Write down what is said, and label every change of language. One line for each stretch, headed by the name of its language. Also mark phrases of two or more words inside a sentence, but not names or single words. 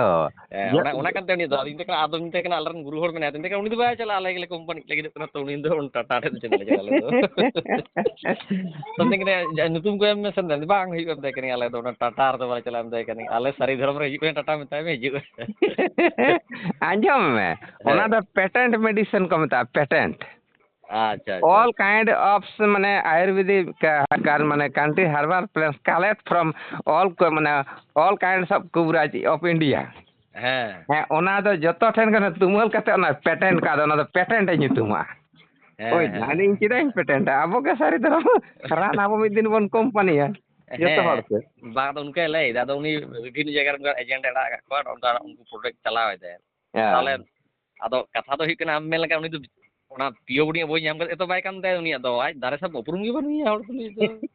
Santali: ᱚᱱᱟ ᱠᱟᱱ ᱛᱟᱭᱟ ᱩᱱᱤ ᱫᱚ ᱟᱫᱚᱧ ᱢᱮᱛᱟᱭ ᱠᱟᱱᱟ ᱟᱞᱮᱨᱮᱱ ᱜᱩᱨᱩ ᱦᱚᱲ ᱢᱮᱱᱟᱭᱟ ᱢᱮᱛᱟᱭ ᱠᱟᱱᱟ ᱩᱱᱤ ᱫᱚ ᱵᱟᱭ ᱪᱟᱞᱟᱜᱼᱟ ᱟᱞᱮ ᱜᱮᱞᱮ ᱠᱳᱢᱯᱟᱱᱤ ᱞᱟᱹᱜᱤᱫᱚᱜ ᱠᱟᱱᱟ ᱛᱚ ᱩᱱᱤ ᱫᱚ ᱴᱟᱴᱟ ᱴᱷᱮᱱ ᱫᱚ ᱪᱮᱫᱟᱜ ᱞᱮ ᱪᱟᱞᱟᱜᱼᱟ ᱟᱞᱮ ᱫᱚ ᱛᱚ ᱢᱮᱛᱟᱭ ᱠᱟᱱᱟ ᱧᱩᱛᱩᱢ ᱠᱚ ᱮᱢ ᱢᱮᱥᱮ ᱵᱟᱝ ᱦᱩᱭᱩᱜᱼᱟ ᱢᱮᱛᱟᱭ ᱠᱟᱹᱱᱟᱹᱧ ᱟᱞᱮ ᱫᱚ ᱚᱱᱟ ᱴᱟᱴᱟ ᱨᱮᱫᱚ ᱵᱟᱞᱮ ᱪᱟᱞᱟᱜᱼᱟ ᱢᱮᱛᱟᱭ ᱠᱟᱹᱱᱟᱹᱧ ᱟᱞᱮ ᱥᱟᱹᱨᱤ ᱫᱷᱚᱨᱚᱢ ᱨᱮ ᱦᱤᱡᱩᱜ ᱠᱟᱱᱟ ᱴᱟᱴᱟ ᱢᱮᱛᱟᱭ ᱢᱮ ᱦᱤᱡᱩᱜ ᱟᱸᱡᱚᱢ ᱢᱮ ᱚᱱᱟ ᱦᱮᱸ ᱫᱚ
English: patent medicine
Santali: ᱠᱚ ᱢᱮᱛᱟᱜᱼᱟ ᱯᱮᱴᱮᱱᱴ
Hindi: अच्छा अच्छा
English: all kind of মানে আয়ুর্বেদিক মানে country herbal plants collect from মানে all kinds of coverage of India
Santali: ᱦᱮᱸ ᱦᱮᱸ ᱚᱱᱟ ᱫᱚ ᱡᱚᱛᱚ ᱴᱷᱮᱱ ᱠᱷᱚᱱ ᱛᱩᱢᱟᱹᱞ ᱠᱟᱛᱮ ᱚᱱᱟ ᱯᱮᱴᱮᱱᱴ ᱠᱟᱫᱟ ᱚᱱᱟ ᱫᱚ ᱯᱮᱴᱮᱱᱴ ᱮ ᱧᱩᱛᱩᱢᱟ ᱳᱭ ᱦᱮᱸ ᱦᱮᱸ ᱟᱹᱞᱤᱧ ᱪᱮᱫᱟᱜ ᱤᱧ ᱯᱮᱴᱮᱱᱴᱟ ᱟᱵᱚ ᱜᱮ ᱥᱟᱹᱨᱤ ᱫᱷᱚᱨᱚᱢ ᱨᱟᱱ ᱟᱵᱚ ᱢᱤᱫ ᱫᱤᱱ ᱵᱚᱱ ᱠᱳᱢᱯᱟᱱᱤᱭᱟ ᱡᱚᱛᱚ ᱦᱚᱲ ᱦᱮᱸ ᱛᱮ ᱵᱟᱝ ᱟᱫᱚ ᱚᱱᱠᱟᱭ ᱞᱟᱹᱭᱫᱟ ᱟᱫᱚ ᱩᱱᱤ ᱵᱤᱵᱷᱤᱱᱱᱚ ᱡᱟᱭᱜᱟ ᱨᱮ ᱮᱡᱮᱱᱴ ᱮ ᱟᱲᱟᱜ ᱟᱠᱟᱫ ᱠᱚᱣᱟ ᱚᱱᱠᱟ ᱩᱱᱠᱩ ᱯᱨᱚᱰᱟᱠᱴ ᱪᱟᱞᱟᱣ ᱮᱫᱟᱭ ᱛᱟᱦᱚᱞᱮ ᱟᱫᱚ ᱠᱟᱛᱷᱟ ᱫᱚ ᱦᱩᱭᱩᱜ ᱠᱟᱱᱟ ᱟᱢ ᱢᱮᱱ ᱞᱮᱠᱷᱟᱱ ᱩᱱᱤ ᱫᱚ ᱚᱱᱟ ᱯᱤᱭᱳ ᱵᱚᱰᱤ ᱵᱳᱭ ᱧᱟᱢ ᱠᱟᱛᱮ ᱛᱚ ᱵᱟᱭ ᱠᱟᱹᱢᱤ ᱛᱟᱭᱟ ᱩᱱᱤᱭᱟᱜ ᱫᱚ ᱟᱡ ᱫᱟᱨᱮ ᱥᱟᱵ ᱩᱯᱨᱩᱢ ᱜᱮ ᱵᱟᱹᱱᱩᱭᱟ ᱦᱚᱲ ᱛᱩᱞᱩᱡ ᱫᱚ